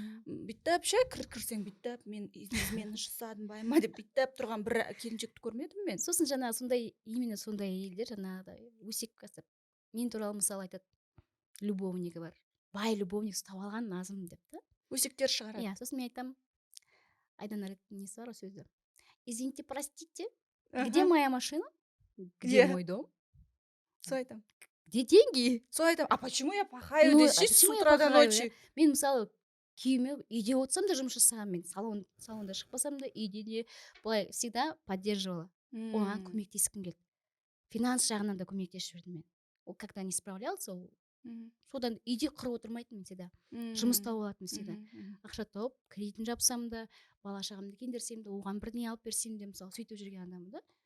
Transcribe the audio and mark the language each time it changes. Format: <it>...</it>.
<kk>Бүйтіп ше, кірсең бүйтіп, мен измена жасадым байма деп бүйтіп тұрған бір келіншекті көрмедім мен. Сосын жаңағы именно сондай әйелдер жаңағыдай өсек бастап мен туралы мысалы айтады, любовнигі бар. Бай любовник ұстап алған назым деп та. Өсектер шығарады. Иә, сосын мен айтамын, Айдан несі бар ғой сөзі.</kk> <ru>Извините, простите, где моя машина? Где мой дом?</ru> <kk>Сол айтамын.</kk> <ru>Где деньги?</ru> <kk>Сол айтамын.</kk> <ru>А почему я пахаю десей с утра до ночи?</ru> <kk>Мен мысалы күйеуіме үйде отырсам да жұмыс жасағам, мен салонда шықпасам да үйде де былай</kk> <ru>всегда поддерживала.</ru> <kk>Оған көмектескім келді. Финанс жағынан да көмектесіп жүрдім мен. Ол</kk> <ru>когда не справлялся,</ru> <kk>содан үйде қырып отырмайтын мен всегда. Жұмыс тауып алатын всегда. Ақша тауып, кредитін жапсам да, бала шағамды кендірсем де, оған бірдеңе алып берсем де, мысалы сөйтіп жүрген адаммын да.</kk>